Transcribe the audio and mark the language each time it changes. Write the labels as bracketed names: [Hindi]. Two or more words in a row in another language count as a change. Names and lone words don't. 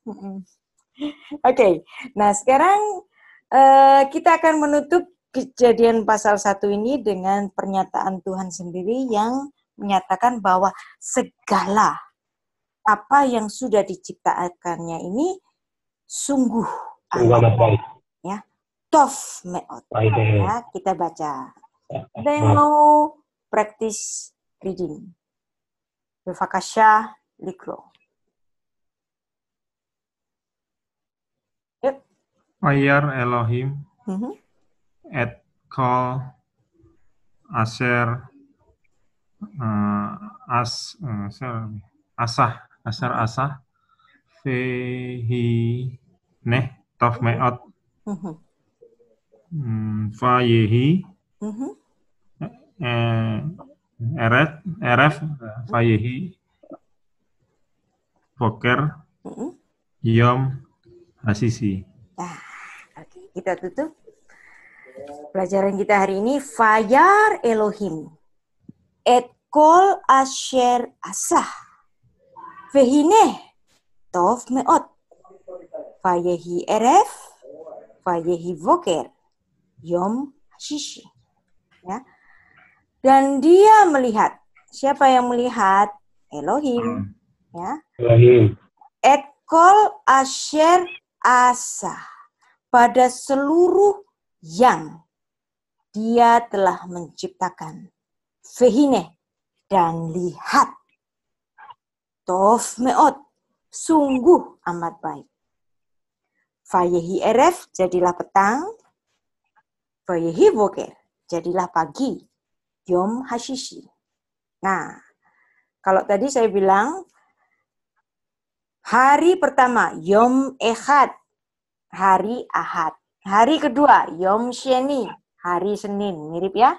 [Indonesian] Oke, nah sekarang kita akan menutup Kejadian pasal 1 ini dengan pernyataan Tuhan sendiri yang menyatakan bahwa segala apa yang sudah diciptakannya ini sungguh amat baik. Ya, [Hebrew] טוב מאד. [Indonesian] Ya, kita baca. Ada yang mau praktis reading? [Hebrew] בבקשה לקרוא. Yuk. וירא אלהים את כל אשר עשה והנה טוב מאד ויהי ערב ויהי בקר יום הששי. [Indonesian] Nah, oke, kita tutup pelajaran kita hari ini. [Hebrew] וירא אלהים את כל אשר עשה והנה טוב מאד ויהי ערב ויהי בקר יום הששי. [Indonesian] Ya. Dan dia melihat. Siapa yang melihat? Elohim. Ya. Elohim. [Hebrew] את כל אשר עשה, [Indonesian] pada seluruh yang dia telah menciptakan. Vehine, dan lihat. [Hebrew] טוב מאד, [Indonesian] sungguh amat baik. [Hebrew] ויהי ערב, [Indonesian] jadilah petang. [Hebrew] ויהי בקר, [Indonesian] jadilah pagi. [Hebrew] יום הששי. [Indonesian] Nah, kalau tadi saya bilang hari pertama [Hebrew] יום אחד, [Indonesian] hari Ahad. Hari kedua [Hebrew] יום שני, [Indonesian] hari Senin, mirip ya.